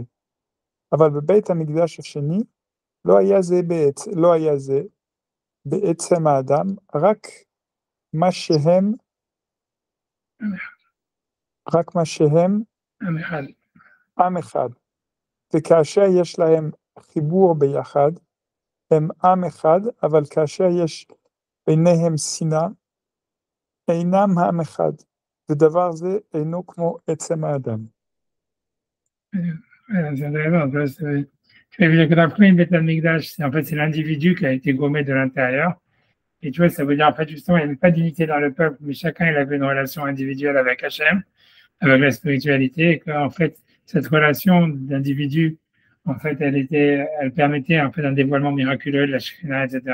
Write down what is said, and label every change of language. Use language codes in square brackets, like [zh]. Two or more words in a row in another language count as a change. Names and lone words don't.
[he] אבל בבית המקדש השני לא היה זה בעצם האדם, רק מה שהם עם אחד. וכאשר יש להם חיבור ביחד, הם עם אחד, אבל כאשר יש ביניהם שנאה, אינם עם אחד, ודבר זה אינו כמו עצם האדם. [fr] C'est intéressant. Tu as vu que la première [he] בית המקדש, [fr] en fait, c'est l'individu qui a été gommé de l'intérieur. Et tu vois, ça veut dire, en fait, justement, il n'y avait pas d'unité dans le peuple, mais chacun, il avait une relation individuelle avec Hachem, avec la spiritualité, et qu'en fait, cette relation d'individu, en fait, elle permettait, en fait, un dévoilement miraculeux de la Shekhinah, etc.